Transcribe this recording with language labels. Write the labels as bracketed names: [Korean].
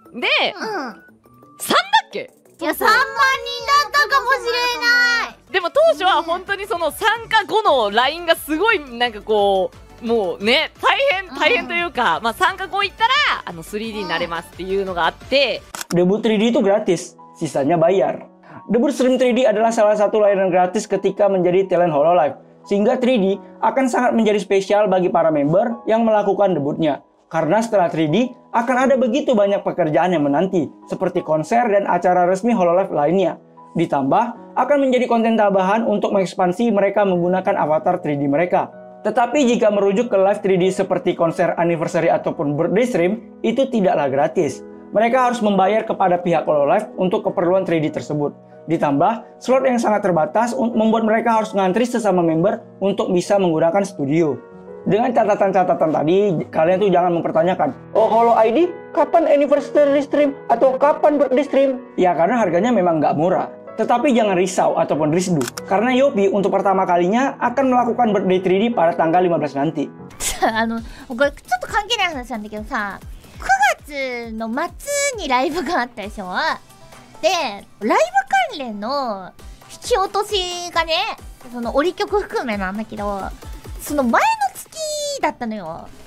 [Japanese] で、3だっけ？いや、3万人だったかもしれない。でも当初は本当にその参加後の LINE がすごいなんかこうもうね大変というか、まあ参加後行ったら3D になれますっていうのがあって、 [Indonesian] debut 3D itu gratis, sisanya bayar. Debut stream 3D adalah salah satu layanan gratis ketika menjadi talent Hololive, sehingga 3D akan sangat menjadi spesial bagi para member yang melakukan debutnya. Karena setelah 3D akan ada begitu banyak pekerjaan yang menanti, seperti konser dan acara resmi Hololive lainnya. Ditambah akan menjadi konten tambahan untuk mengekspansi mereka menggunakan avatar 3D mereka. Tetapi jika merujuk ke live 3D seperti konser anniversary ataupun birthday stream, itu tidaklah gratis. Mereka harus membayar kepada pihak Hololive untuk keperluan 3D tersebut. Ditambah, slot yang sangat terbatas membuat mereka harus ngantri sesama member untuk bisa menggunakan studio. Dengan catatan-catatan tadi, kalian tuh jangan mempertanyakan, oh Holo ID, kapan anniversary stream atau kapan birthday stream? Ya karena harganya memang nggak murah. Tetapi jangan risau ataupun risdu, karena Yopi untuk pertama kalinya akan melakukan birthday 3D pada tanggal 15 nanti. [Japanese] これちょっと関係ない話なんだけどさ、9月の末にライブがあったでしょ。で、ライブ関連の引き落としがね、その折り曲含めなんだけど、その前の月だったのよ。